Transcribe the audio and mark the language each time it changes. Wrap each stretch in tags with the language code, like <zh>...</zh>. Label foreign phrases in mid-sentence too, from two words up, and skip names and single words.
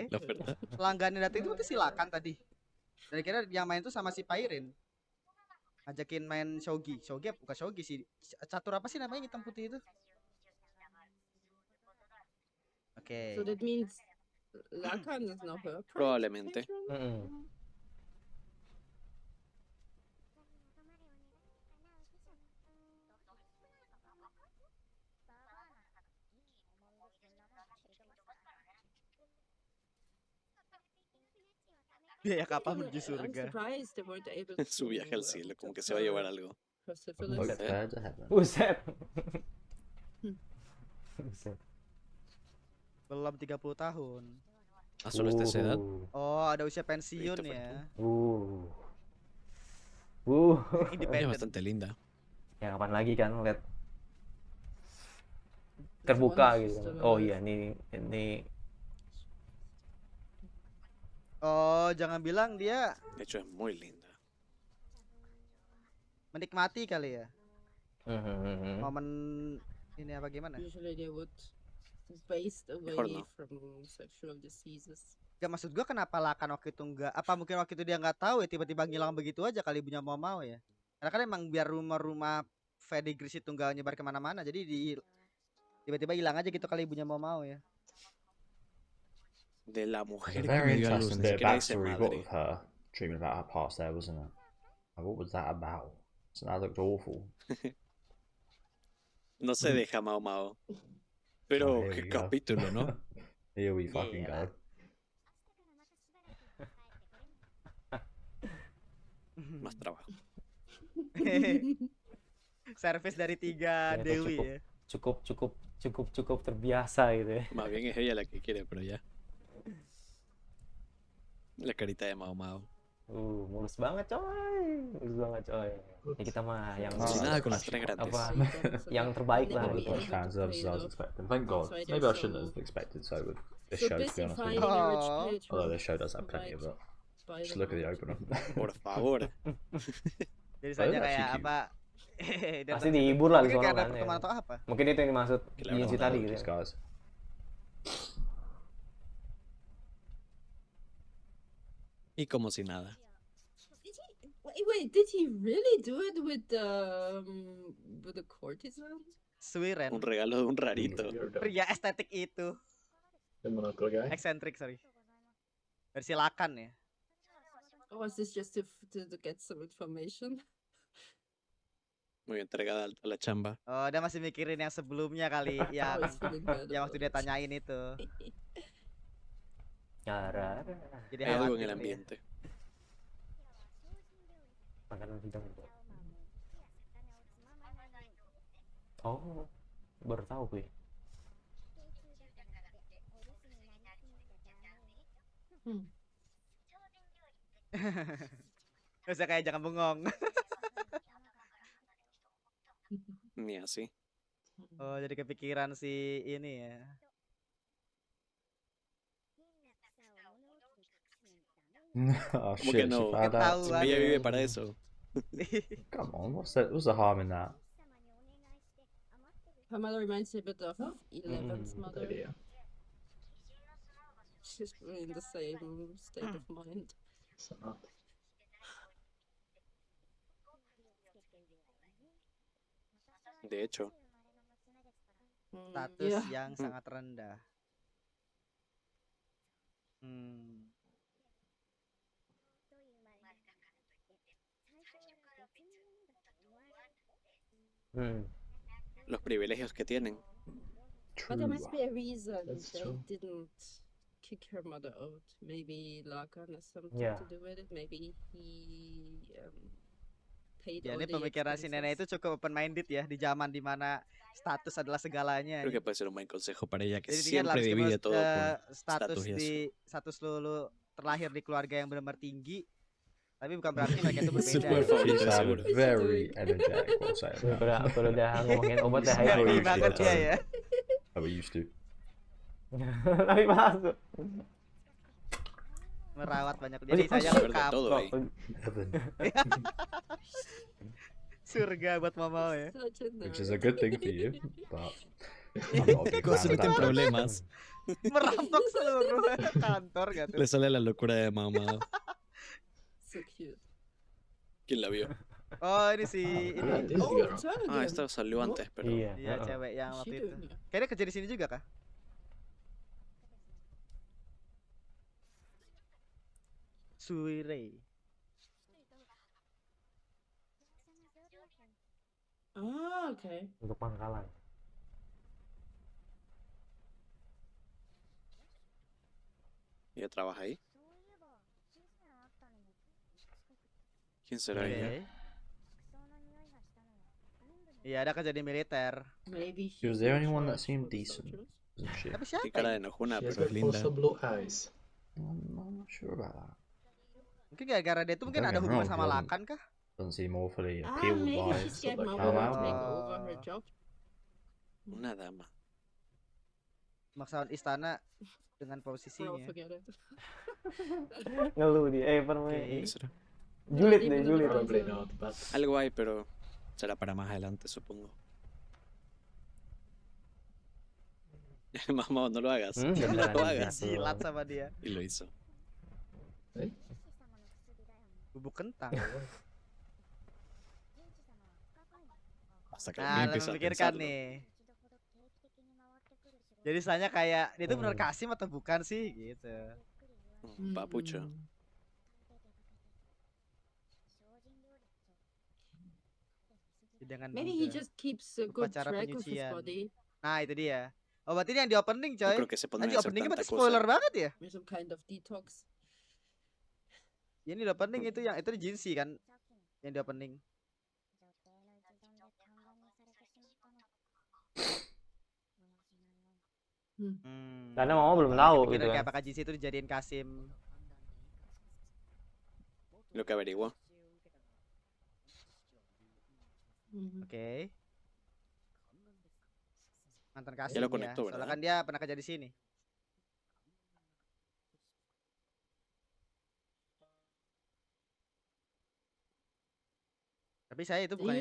<es>La verdad.</es> <id>Pelanggannya datang itu berarti si Lakan tadi. Dan kira yang main tuh sama si Pairin. Ngajakin main shogi. Shogi bukan shogi sih. Catur apa sih namanya hitam putih itu? Oke.</id> <en>So that means Lakan is now her</en> <es>Probablemente.</es> <en>patron? Mm-mm.</en> <id>Biaya kapal</id> <en>I'm</en> <id>menuju surga.</id> <en>surprised they weren't able to</en> <es>Su viaje al cielo, como que se va a llevar algo.</es> <en>her From syphilis. both fair to heaven.</en> <id>Buset. Hmm. Buset. Belum 30 tahun.</id> <es>Ah, solo hasta esa edad.</es> <id>Oh, ada usia pensiun Itu ya. Uh.</id> <es>Ella es</es> <id>Independen.</id> <es>bastante linda.</es> <id>Ya kapan lagi kan lihat</id> <en>This</en> <id>terbuka</id> <en>one</en> <id>gitu</id> <en>is</en> <id>kan.</id> <en>still Oh alive.</en> <id>iya ini Oh, jangan bilang dia</id> <es>De hecho, es muy linda.</es> <id>menikmati kali ya. mhm. Momen ini apa gimana?</id> <en>Usually they would based</en> <es>Mejor</es> <en>away</en> <es>no.</es> <en>from sexual diseases.</en> <id>Gak, maksud gua kenapa Lakan waktu itu enggak, apa mungkin waktu itu dia nggak tahu ya tiba-tiba ngilang begitu aja kali ibunya mau ya. Karena kan emang biar rumah-rumah Fedigris itu nggak nyebar kemana-mana, jadi tiba-tiba hilang aja gitu kali ibunya mau ya.</id> <es>De la</es> <en>There's</en> <es>mujer</es> <en>a</en> <es>que</es> <en>very</en> <es>me dio a luz,</es> <en>interesting</en> <es>ni</es> <en>bit of</en> <es>siquiera dice</es> <en>backstory got</en> <es>madre.</es> <en>with her dreaming about her past there, wasn't it? Like, what was that about? So that looked awful.</en> <es>No se deja Mao Mao. Pero</es> <en>Oh, here</en> <es>qué</es> <en>we go.</en> <es>capítulo, ¿no?</es> <en>Here we fucking Yeah. go.</en> <es>Más trabajo.</es> <id>Service dari 3 Ternyata Dewi ya. cukup terbiasa gitu ya.</id> <es>Más bien es ella la que quiere, pero ya. La carita de Mao Mao.</es> <id>Mulus banget coy. Ya kita mah yang Oh,</id> <es>Sin nada con las tres grandes.</es> <id>apa yang terbaik lah</id> <en>Not as</en> <id>gitu.</id> <en>much fan service as I was expecting. Thank God. That's why Maybe I they're shouldn't so- have expected so with this So show, to be busy honest with finding you. a rich Aw. patron. Although this show does have plenty of it. Just look at the opener.</en> <es>Por favor.</es> <id>Jadi</id> <en>Oh,</en> <id>saja</id> <en>that's</en> <id>kayak</id> <en>cute.</en> <id>apa? Pasti dihibur lah di Mungkin sono kayak ada kan. Ya. pertemuan atau apa? Mungkin itu yang dimaksud Gila, Jinji bener. tadi gitu.</id> <en>These</en> <id>Ya.</id> <en>guys.</en> <es>Y como si nada.</es> <en>Did he, wait, did he really do it with the courtesan? Suiren.</en> <es>Un regalo de un rarito.</es> <en>You're the,</en> <id>Pria estetik itu.</id> <en>the monocle guy.</en> <id>Eksentrik, sorry. Versi Lakan ya.</id> <en>Or was this just to get some information?</en> <es>Muy entregada a la chamba.</es> <id>Oh, dia masih mikirin yang sebelumnya kali, yang</id> <en>I was feeling bad</en> <id>yang waktu dia</id> <en>about it.</en> <id>tanyain itu. Nyara. Jadi</id> <es>Hay algo en</es> <id>khawatir</id> <es>el</es> <id>dia.</id> <es>ambiente.</es> <id>Makanan hidang itu. Oh, baru tahu gue. Gak usah kayak jangan bengong.</id> <es>Ni así.</es> <id>Oh, jadi kepikiran si ini ya.</id> <en>Oh</en> <es>¿Cómo</es> <en>shit,</en> <es>que no?</es> <en>she found</en> <es>¿Qué</es> <en>out.</en> <es>tal? Ella vive para eso.</es> <en>Come on, what's the harm in that? Her mother reminds me a bit of Eleven's Mm, mother.</en> <es>Idea.</es> <en>She's in the same state of mind. So not.</en> <es>De hecho,</es> <id>Status</id> <en>Yeah.</en> <id>yang sangat rendah. Hmm.</id> <es>los privilegios que tienen.</es> <en>But there must True. be a reason That's they true. didn't kick her mother out. Maybe Lakan has something Yeah. to do with it. Maybe he paid</en> <id>Ya,</id> <en>all</en> <id>ini</id> <en>the</en> <id>pemikiran si nenek itu</id> <en>expenses.</en> <id>cukup</id> <en>open minded</en> <id>ya di zaman dimana status adalah segalanya.</id> <es>Creo que puede ser un buen consejo para ella que</es> <id>Jadi</id> <es>siempre</es> <id>harus</id> <es>divide todo por</es> <id>status</id> <es>status y eso.</es> <id>di status lu terlahir di keluarga yang benar-benar tinggi, tapi bukan berarti mereka itu berbeda. Super ya.</id> <en>She favorite, sounded</en> <es>seguro.</es> <en>very energetic while saying that.</en> <id>Kalau udah ngomongin obat dah</id> <en>Happy Happy hyper.</en> <id>banget gitu. dia ya.</id> <en>How we used to.</en> <id>Tapi masuk. Merawat banyak. Jadi saya</id> <es>Saber de</es> <id>lengkap.</id> <es>todo ahí.</es> <en>Heaven,</en> <id>Surga buat mama ya.</id> <en>Such a which is a nerd. good thing for you, but I'm not a big</en> <es>Con</es> <en>fan</en> <es>se</es> <en>of</en> <es>meten</es> <en>that.</en> <es>problemas.</es> <id>Merampok seluruh kantor gitu.</id> <es>Le sale la locura de mamá.</es> <en>So cute.</en> <es>¿Quién la vio?</es> <id>Oh, ini si</id> <en>Ah,</en> <id>ini.</id> <en>this Oh, girl. Turnigan.</en> <es>Ah, esta salió antes, pero</es> <id>Iya. Iya, heeh. cewek yang</id> <en>What's</en> <id>waktu</id> <en>she</en> <id>itu.</id> <en>doing here?</en> <id>Kayaknya kerja di sini juga kah? Suirei.</id> <en>Ah, okay.</en> <id>Untuk pangkalan.</id> <es>ella trabaja ahí. ¿Quién será</es> <id>Oke.</id> <es>ella?</es> <id>Iya, ada kerja di militer.</id> <en>Maybe She was he's the in only one that charge seemed for the decent. soldiers. Isn't she?</en> <id>Tapi</id> <es>Qué</es> <id>siapa?</id> <es>cara</es> <id>Ya?</id> <es>de enojona,</es> <en>She has</en> <es>pero es</es> <en>got</en> <es>linda.</es> <en>also blue eyes. I'm not sure about that.</en> <id>Mungkin gara-gara dia tuh mungkin</id> <en>Don't</en> <id>ada</id> <en>get me</en> <id>hubungan</id> <en>wrong,</en> <id>sama</id> <en>she doesn't-</en> <id>Lakan kah?</id> <en>Doesn't seem awfully Ah, appealed maybe by. she scared So, like, Mama Mao to take Mao. over her job.</en> <es>Una dama.</es> <id>Maksawan istana dengan</id> <en>Well,</en> <id>posisinya.</id> <en>forget it.</en> <id>Ngeluh dia. Oke.</id> <es>¿Qué será?</es> <id>Julid</id> <en>Even</en> <id>deh,</id> <en>though</en> <id>julid.</id> <en>the Probably answer- not, but</en> <es>Algo hay, pero será para más adelante, supongo. Mamá, no lo hagas.</es> <id>Beneran</id> <es>No lo hagas.</es> <id>gitu. Silat sama dia.</id> <es>Y lo hizo.</es> <id>Bubuk kentang.</id> <es>Hasta que</es> <id>Nah,</id> <es>empieza a</es> <id>memikirkan</id> <es>pensarlo.</es> <id>nih. Jadi soalnya kayak dia tuh bener Kasim atau bukan sih gitu.</id> <es>Papucho.</es> <id>Hidangan</id> <en>Maybe he</en> <id>Buddha.</id> <en>just keeps a good</en> <id>Upacara</id> <en>track of his</en> <id>penyucian.</id> <en>body.</en> <id>Nah, itu dia. Oh, berarti ini yang di opening,</id> <es>Yo</es> <id>coy.</id> <es>creo que se pondrían</es> <id>Anjir,</id> <es>a hacer</es> <id>openingnya</id> <es>tanta</es> <id>berarti spoiler</id> <es>cosa.</es> <id>banget ya?</id> <en>With some kind of detox.</en> <id>Ya, ini di opening itu yang itu di Jinsi kan. Yang di opening. Karena mama belum tahu Kepikiran gitu kayak kan. apakah Jinsi itu dijadiin Kasim.</id> <es>Lo que averiguó.</es> <id>Oke. Mantan Kasim</id> <es>Ya lo</es> <id>ya.</id> <es>conectó,</es> <id>Soalnya</id> <es>¿verdad?</es> <id>kan dia pernah kerja di sini. Tapi saya itu bukan yang</id>